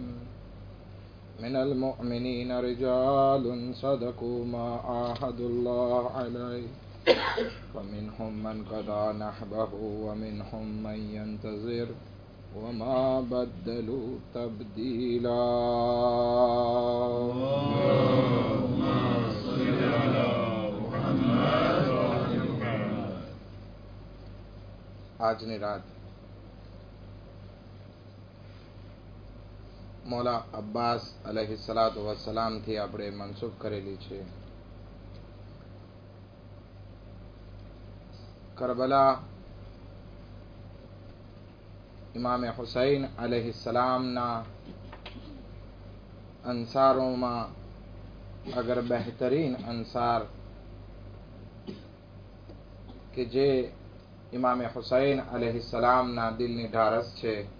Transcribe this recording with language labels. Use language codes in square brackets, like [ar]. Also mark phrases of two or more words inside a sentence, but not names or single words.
[ar] من المؤمنين رجال صدقوا ما عاهدوا الله عليه، فمنهم من قضى نحبه ومنهم من ينتظر وما بدلوا تبديلا. اللهم صل على محمد وعلى محمد. [gu] આજની રાત મૌલા અબ્બાસ [ar] عليه الصلاة والسلام [gu] થી આપણે મનસૂબ કરેલી છે. કરબલા ઇમામે હુસૈન અલૈહિસ્સલામના અંસારોમાં અગર બહેતરીન અંસાર કે જે ઇમામે હુસૈન અલૈહિસ્સલામના દિલની ઢારસ છે,